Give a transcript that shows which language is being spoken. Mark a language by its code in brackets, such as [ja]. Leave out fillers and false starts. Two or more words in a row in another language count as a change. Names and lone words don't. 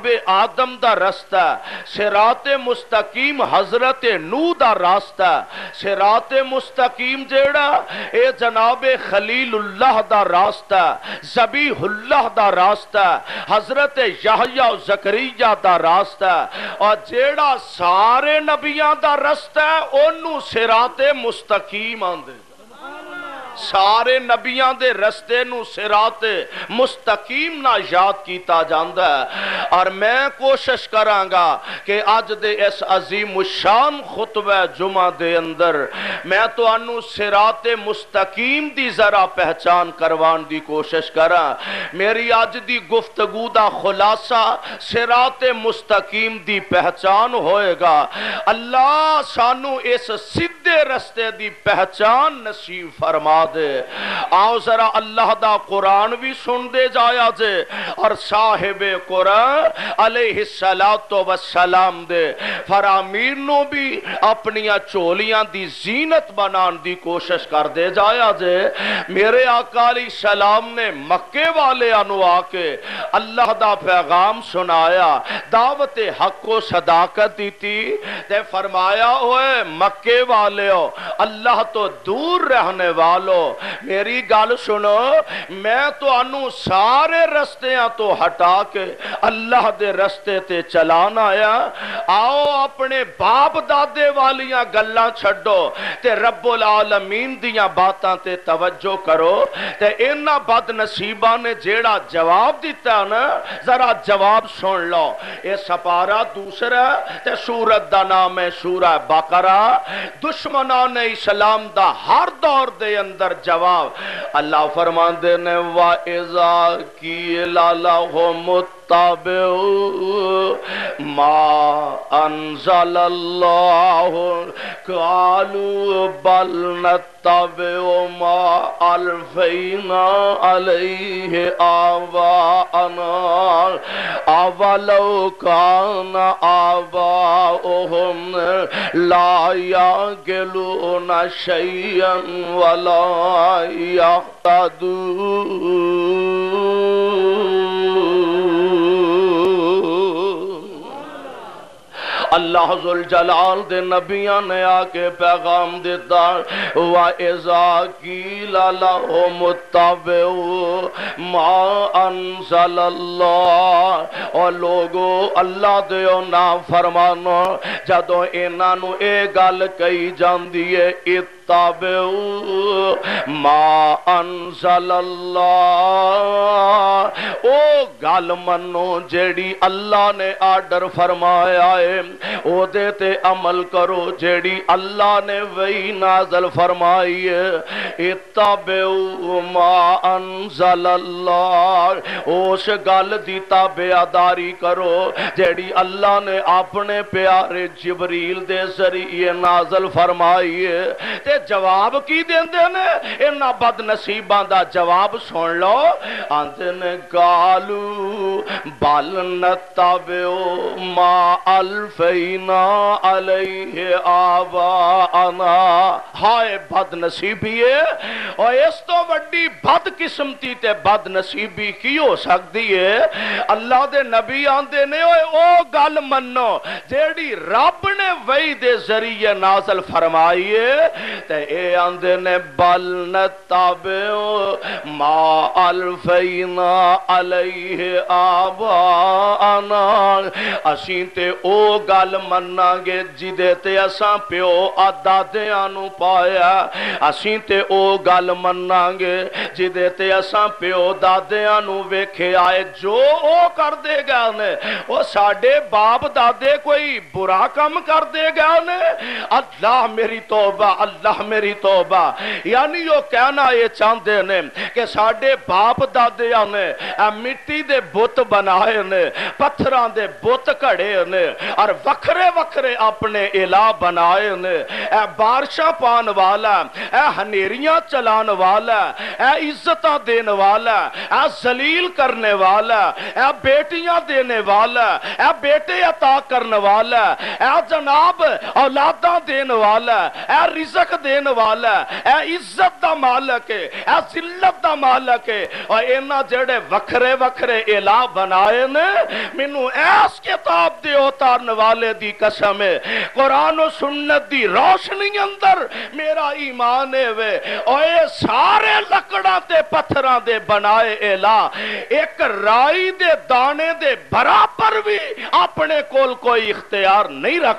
[pa] آدم دا رستہ، صراط مستقیم حضرت نوح دا راستہ، صراط مستقیم جیڑا اے جناب خلیل اللہ دا راستہ، ذبیح اللہ دا راستہ، حضرت یحییٰ و زکریا دا راستہ، اور جیڑا سارے نبیاں دا راستہ ہے انہوں صراط مستقیم آندے۔ سارے نبیاں دے رستے نو صراط مستقیم نہ یاد کیتا جاندا ہے، اور میں کوشش کرانگا کہ آج دے اس عظیم الشان خطبہ جمعہ دے اندر میں تو انو صراط مستقیم دی ذرا پہچان کروان دی کوشش کراں۔ میری آج دی گفتگو دا خلاصہ صراط مستقیم دی پہچان ہوئے گا۔ اللہ سانو اس سیدھے رستے دی پہچان نصیب فرما دے۔ آؤ ذرا اللہ دا قرآن بھی سن دے جایا جے، اور صاحب قرآن علیہ السلام دے فرامین نو بھی اپنیاں چولیاں دی زینت بنان دی کوشش کر دے جایا جے۔ میرے آقا علیہ السلام نے مکے والے انو آکے اللہ دا پیغام سنایا، دعوت حق و صداقت دی تھی، تے فرمایا ہوئے مکے والے ہو، اللہ تو دور رہنے والو، میری گال سنو، میں تو انو سارے رستیاں تو ہٹا کے اللہ دے رستے تے چلانا آیا۔ آؤ اپنے باپ دادے والیاں گلاں چھڑو تے رب العالمین دیاں باتاں تے توجہ کرو، تے انہا بد نصیبہ نے جیڑا جواب دیتا نا ذرا جواب سن لو۔ اے سپارہ دوسرا تے سورت دا نام ہے سورہ بقرہ، دشمنان اسلام دا ہر دور دے اندر جواب۔ اللہ فرمان دے نے [ar] وَإِذَا قِيلَ لَهُمُ نتبع ما انزل اللہ قالوا بل نتبع ما الفینا علیہ آباءنا اولو کان آباؤہم لا یعقلون شیئا ولا [pa] اللہ ذوالجلال دے نبیاں نے آکے پیغام دیتا [ar] وَإِذَا قِيلَ لَهُمُ اتَّبِعُوا مَا أَنزَلَ اللَّهُ [pa] اور لوگو اللہ دیو نا فرمانو جدو انہاں نو اے گل کہی جاندی ہے [ar] اتَّبِعُوا مَا أَنزَلَ [pa] اللَّهُ او گل منو جیڑی اللہ نے آرڈر فرمایا ہے او دیتے عمل کرو جیڑی اللہ نے وہی نازل فرمائی ہے [ar] اتبعوا ما انزل اللہ [pa] اس گل دی تابعداری کرو جیڑی اللہ نے اپنے پیارے جبریل دے ذریعے نازل فرمائی ہے تے جواب کی دیندے نے انہاں بد نصیباں دا جواب سن لو آندے نے گالو [ar] بل نتبع ما الفینا علیہ [pa] آباءنا ہائے بد نصیبی ہے اور اس تو وڈی بد قسمتی تے بد نصیبی کی ہو سکتی ہے اللہ دے نبی آندے نے او گل منو جیڑی رب نے وحی دے ذریعے نازل فرمائی ہے تے اے آندے نے [ar] بل نتبع ما الفینا علیہ [pa] آباءنا اسیں تے او گل مننا گے جدے تے اساں پیو دادیاں نو پایا اسیں تے او گل مننا گے جدے تے اساں پیو دادیاں نو ویکھے آئے جو او کر دے گا نے او ساڈے باپ دادے کوئی برا کم کر دے گا نے اللہ میری توبہ اللہ میری توبہ [ur] یعنی وہ کہنا یہ چاہتے [pa] نے کہ ساڈے باپ دادیاں نے مٹی دے بت بنائے نے پتھراں دے بت کھڑے نے اور وکھرے وکھرے اپنے الہ بنائے نے اے بارشاں پان والا اے ہنیریاں چلان والا اے عزتاں دین والا اے ذلیل کرنے والا اے بیٹیاں دینے والا اے بیٹے عطا کرنے والا اے جناب اولاداں دین والا اے رزق دین والا اے عزت دا مالک ہے اے ذلت دا مالک ہے اور اینا جڑے وکھرے وکھرے الہ بنائے نے منو ایس کتاب دے اتارن والے دی قسم ہے قرآن و سنت دی روشنی اندر میرا ایمان ہے وے اور اے سارے لکڑاں تے پتھراں دے بنائے الہ ایک رائی دے دانے دے برابر بھی اپنے کول کوئی اختیار نہیں رکھ